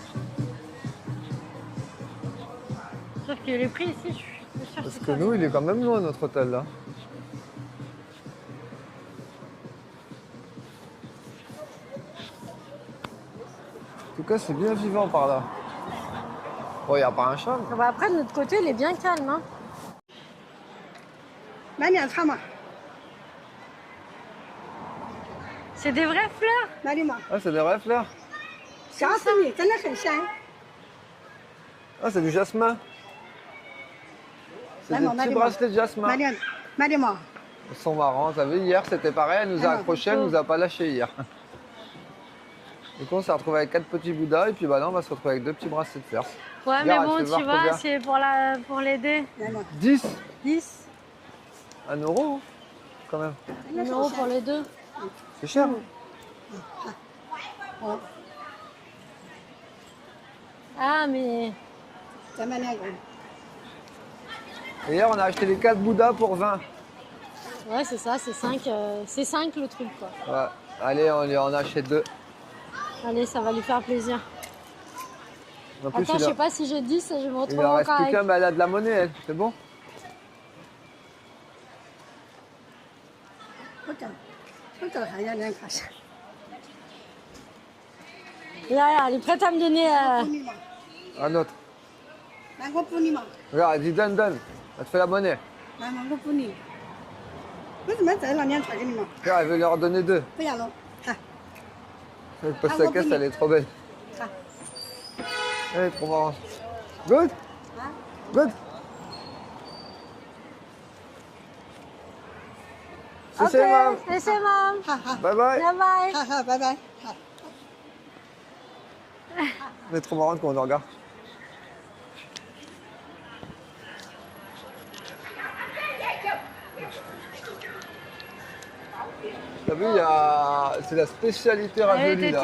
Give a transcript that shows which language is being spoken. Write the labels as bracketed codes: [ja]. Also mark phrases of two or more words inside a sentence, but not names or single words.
[fr] Sauf que les prix ici, je suis pas sûre Parce c'est que ça. nous, il est quand même loin notre hôtel là. En tout cas, c'est bien vivant par là. Bon, il n'y a pas un chat. mais- Ah bah après, de notre côté, il est bien calme. Hein. [zh] 买两串嘛， [fr] C'est des vraies fleurs. [zh] 哪里嘛？ [fr] Ah, c'est des vraies fleurs. [zh] 吓死你，真的很香。 [fr] Ah, c'est du jasmin. C'est Ouais, des mais on a petits des bracelets de jasmin. [zh] 买点嘛， [fr] Ils sont marrants. T'as vu, hier, c'était pareil. Elle nous a Ah, accrochés, elle nous a pas lâchés hier. Du coup, on s'est retrouvé avec 4 petits bouddhas. Et puis, bah là, on va se retrouver avec 2 petits bracelets de fer. Ouais, Regarde, mais elle bon, fait tu voir vois, combien. c'est pour l'aider. [zh] 来嘛， 10 10 [fr] 1 euro, quand même. 1 euro pour les deux. C'est cher. [zh] 哦， [fr] Ah, mais [zh] 再买两个。 [fr] Et hier, on a acheté les 4 bouddhas pour 20. ouais, c'est ça, c'est 5. C'est 5 le truc, quoi. Ouais. Allez, on lui en achète 2. Allez, ça va lui faire plaisir. En plus, Attends, je sais pas si j'ai 10, je vais me il retrouver en reste encore plus avec. qu'un, mais elle a de la monnaie, elle. C'est bon? [zh] 我找还要两块钱。 [fr] Là, elle est prête à me donner. [zh] 补你嘛， [fr] Un autre. [zh] 来我补你嘛， [fr] Regarde, elle dit donne, donne. Elle te fait la monnaie. [zh] 来嘛我补你。为什么再拿两串给你嘛？ [fr] Regarde, elle veut leur donner 2. [zh] 不要了，看， [fr] Parce Ah, que sa on caisse, peut elle est trop belle. [zh] 看， [fr] Elle est trop marrante. [en] Good? [zh] 啊， [en] Good? [fr] Si, c'est mam. laissez maman. [zh] 好好， [en] Bye bye. Bye bye. [zh] 好好，拜拜，好。 [fr] Elle est trop marrante quand on le regarde. T'as vu, c'est la spécialité Elle ravioli était